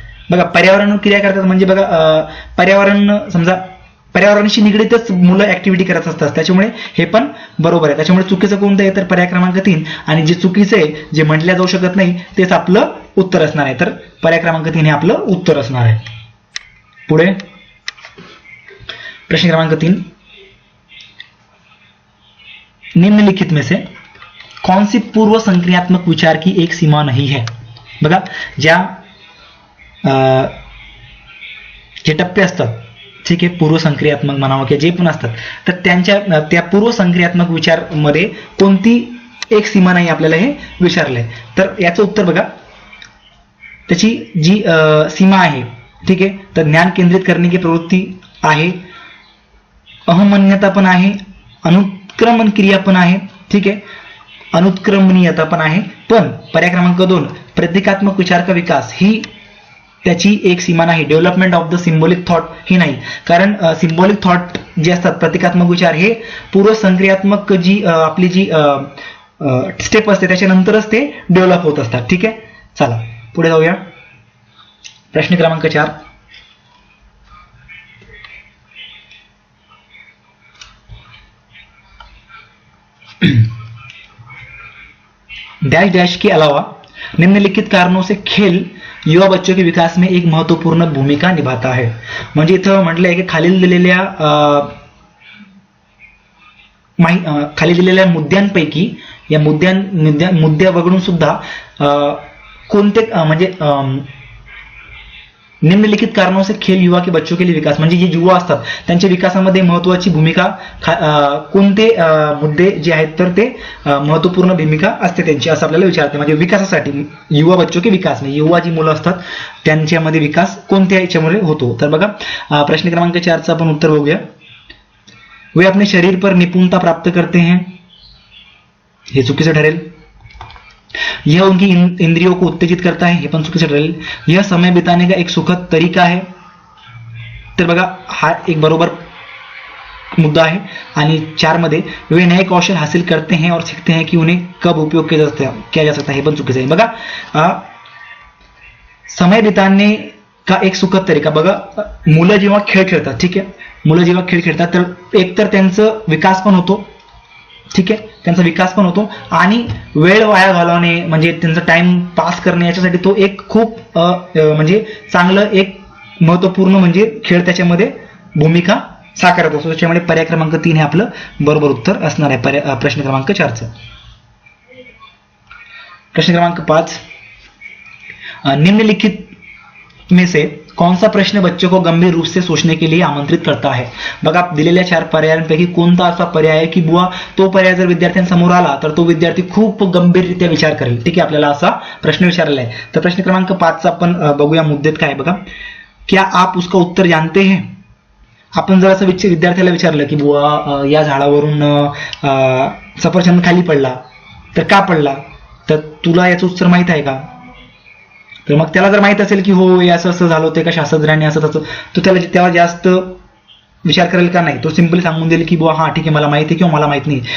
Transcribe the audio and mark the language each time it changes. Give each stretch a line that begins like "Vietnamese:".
Marathi: बघा पर्यावरण क्रिया करतात म्हणजे बघा पर्यावरण समजा पर्यावरणाशी निगडीतच मुलं ऍक्टिव्हिटी करत असतात, त्याच्यामुळे हे पण बरोबर आहे. त्याच्यामुळे चुकीचं कोणतं आहे तर पर्याय क्रमांक 3. आणि जे चुकीचं आहे जे म्हटल्या जाऊ शकत नाही तेच आपलं उत्तर असणार आहे. तर पर्याय क्रमांक 3 हे आपलं उत्तर असणार आहे. पुढे प्रश्न क्रमांक 3,
Hindi: निम्नलिखित में से कौन सी पूर्व संक्रियात्मक विचार की एक सीमा नहीं है.
Marathi: बघा जे टप्पे असतात, ठीक आहे, पूर्व संक्रियात्मक म्हणावं की जे पण असतात, तर त्या पूर्व संक्रियात्मक विचार मध्ये कोणती एक सीमा नाही आपल्याला हे विचारलंय. तर याचं उत्तर बघा, त्याची जी सीमा आहे, ठीक आहे, तर ज्ञान केंद्रित करणे की प्रवृत्ती आहे, अहमन्यता पण आहे, अनुत्क्रमण क्रिया पण आहे, ठीक आहे, अनुत्क्रमणीयता पण आहे. पण पर्याय क्रमांक 2
Hindi: प्रतीकात्मक विचार का विकास
Marathi: ही त्याची एक सीमा नाही.
English: development of the symbolic thought
Marathi: ही नाही, कारण सिम्बॉलिक थॉट जे असतात प्रतिकात्मक विचार हे पूर्व संक्रियात्मक जी आपली जी स्टेप असते त्याच्यानंतरच ते डेव्हलप होत असतात. ठीक आहे. चला पुढे जाऊया. प्रश्न क्रमांक 4,
Hindi: डैश डैश के अलावा निम्नलिखित कारणों से खेल युवा बच्चों के विकास में एक महत्वपूर्ण भूमिका निभाता है.
Marathi: म्हणजे इथं म्हटलंय की खाली दिलेल्या मुद्द्यांपैकी या मुद्द्या वगळून सुद्धा कोणते म्हणजे
Hindi: निम्नलिखित कारणों से खेल युवा के बच्चों के लिए विकास,
Marathi: म्हणजे जे युवा असतात त्यांच्या विकासामध्ये महत्वाची भूमिका कोणते मुद्दे जे आहेत तर ते महत्वपूर्ण भूमिका असते त्यांची, असं आपल्याला विचारते. म्हणजे विकासासाठी
Hindi: युवा बच्चों के विकास,
Marathi: म्हणजे युवा जी मुलं असतात त्यांच्यामध्ये विकास कोणत्या याच्यामुळे होतो. तर बघा प्रश्न क्रमांक 4चं आपण उत्तर बघूया.
Hindi: वे अपने शरीर पर निपुणता प्राप्त करते हैं,
Marathi: हे चुकीचं ठरेल.
Hindi: यह उनकी इंद्रियों को उत्तेजित करता है,
Marathi: हे पण चुकीचं ठरेल.
Hindi: यह समय बिताने का एक सुखद तरीका है,
Marathi: तर बघा हा एक बरोबर मुद्दा आहे. आणि 4 मध्ये
Hindi: वे नए कौशल हासिल करते हैं और सीखते हैं कि उन्हें कब उपयोग किया जा सकता है,
Marathi: हे पण चुकीचं आहे. बघा
Hindi: समय बिताने का एक सुखद तरीका,
Marathi: बघा मुलं जेव्हा खेळ खेळतात, ठीक आहे, मुलं जेव्हा खेळ खेळतात तर एकतर त्यांचं विकास पण होतो, ठीक आहे, त्यांचा विकास पण होतो आणि वेळ वाया घालवणे म्हणजे त्यांचा टाइम पास करणे याच्यासाठी तो एक खूप म्हणजे चांगलं एक महत्वपूर्ण म्हणजे खेळ त्याच्यामध्ये भूमिका साकारत असतो. त्याच्यामुळे पर्याय क्रमांक 3 हे आपलं बरोबर उत्तर असणार आहे प्रश्न क्रमांक 4चं. प्रश्न क्रमांक 5,
Hindi: निम्नलिखित में से कौन सा प्रश्न बच्चों को गंभीर रूप से सोचने के लिए आमंत्रित करता है.
Marathi: बघा दिलेल्या 4 पर्यायांपैकी कोणता असा पर्याय आहे की बुवा तो पर्याय जर विद्यार्थ्यांसमोर आला तर तो विद्यार्थी खूप गंभीररित्या विचार करेल, ठीक आहे, आपल्याला असा प्रश्न विचारलेला आहे. तर प्रश्न क्रमांक 5चा आपण बघूया मुद्देत काय.
Hindi: बघा क्या आप उसका उत्तर जानते हैं.
Marathi: आपण जर असं विद्यार्थ्याला विचारलं की बुवा या झाडावरून सफरचंद खाली पडला तर का पडला, तर तुला याचं उत्तर माहित आहे का. तर मग त्याला जर माहित असेल की हो असं असं झालं होतं का शास्त्रज्ञांनी असं तसं, तो त्याला तेव्हा जास्त विचार करेल का नाही. तो सिंपली सांगून देईल की बुवा हा ठीक आहे मला माहिती आहे किंवा मला माहित नाही.